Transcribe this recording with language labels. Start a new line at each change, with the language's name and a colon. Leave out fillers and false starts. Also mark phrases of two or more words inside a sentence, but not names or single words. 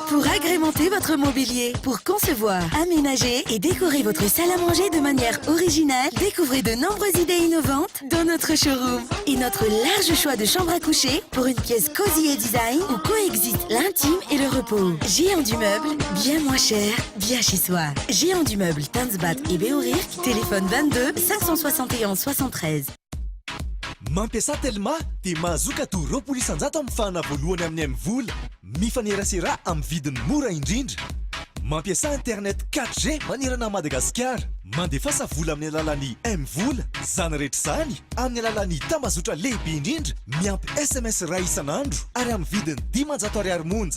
French: Pour agrémenter votre mobilier, pour concevoir, aménager et décorer votre salle à manger de manière originale, découvrez de nombreuses idées innovantes dans notre showroom. Et notre large choix de chambres à coucher pour une pièce cosy et design où coexistent l'intime et le repos. Géant du Meuble, bien moins cher, bien chez soi. Géant du Meuble, Tanzbat et Beorirk, téléphone 22 561 73.
Malagasy: Mampiasa Telma dia mahazoka toroapolo isanjato amin'ny fahana voalohany amin'ny M-vola mifanerasera amin'ny vidiny mora indrindra. Mampiasa internet 4G manerana à Madagascar. Mandefasa vola amin'ny alalan'ny M-vola, zany rehetra zany amin'ny alalan'ny tambazotra lehibe indrindra miampy SMS ray isanandro ary amin'ny vidiny 500 ariary monja.